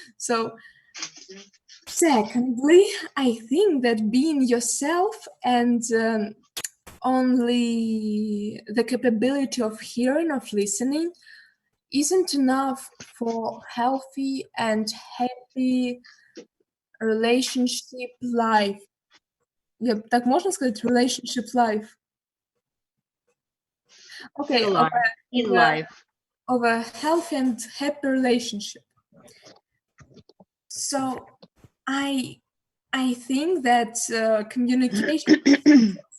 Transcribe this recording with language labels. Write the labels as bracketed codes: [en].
[en] So, secondly, I think that being yourself and only the capability of hearing, of listening, isn't enough for healthy and happy relationship life. [ru] Так можно сказать [en] relationship life? Okay, in life. Of a healthy and happy relationship. So I think that communication.